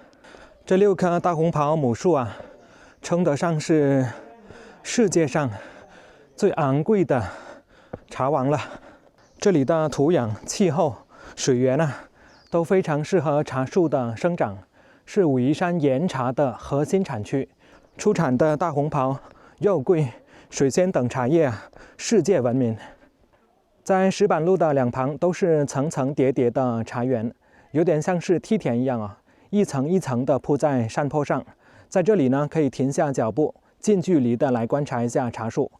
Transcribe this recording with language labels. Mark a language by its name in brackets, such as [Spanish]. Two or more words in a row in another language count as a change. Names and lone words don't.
[Chinese] 這6棵大紅袍母樹啊，稱得上是世界上最昂貴的茶王了。這裡的土壤、氣候、水源啊，都非常適合茶樹的生長，是武夷山岩茶的核心產區。出產的大紅袍、肉桂、水仙等茶葉啊，世界聞名。在石板路的2旁都是層層疊疊的茶園，有點像是梯田一樣啊，一層一層的鋪在山坡上。在這裡呢，可以停下腳步，近距離的來觀察一下茶樹。